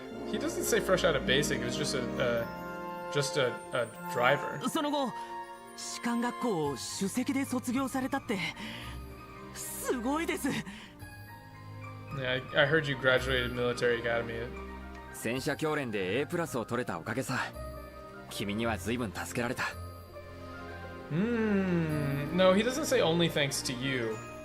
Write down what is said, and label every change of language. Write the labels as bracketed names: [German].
[English] He doesn't say fresh out of basic. It was just a driver. [Japanese] その後士官学校を首席で卒業されたってすごいです。 [English] Yeah, I heard you graduated military academy. [Japanese] 戦車教練で A+ を取れたおかげさ。君には随分助けられた。 [English] No, he doesn't say only thanks to you.